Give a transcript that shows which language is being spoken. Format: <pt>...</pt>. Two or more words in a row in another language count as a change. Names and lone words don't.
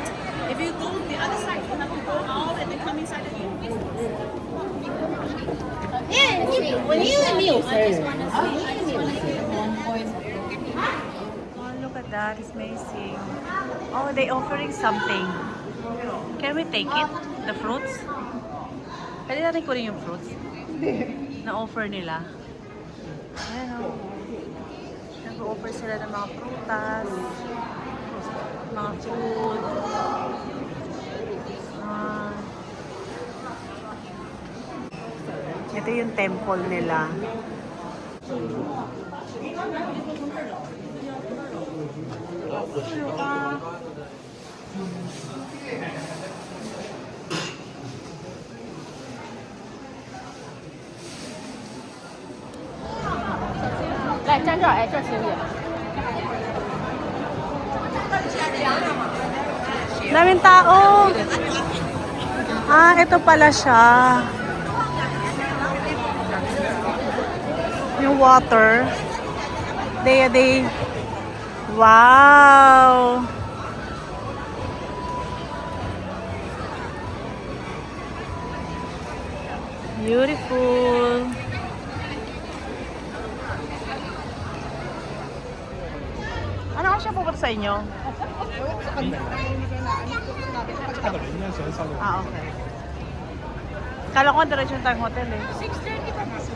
<en>If you go the other side, you have to go out and then come inside again. Oh, look at that. It's amazing. Oh, they offering something. Can we take it? The fruits?</en> <tl>Pwede natin kunin yung fruits? Na-offer nila. Ayan o. Nag-offer sila ng mga prutas, mga food. Ito yung temple nila.</tl> <zh>来，站这儿，哎，这行不行？</zh> <tl>Daming tao. Ah, ito pala siya. Yung water.</tl> <en>Day. Wow. Beautiful.</en> <tl>Ano kasi pupunta sa inyo? Ah, okay. Kala ko diretso tayong hotel eh. 6:30 pa.</tl>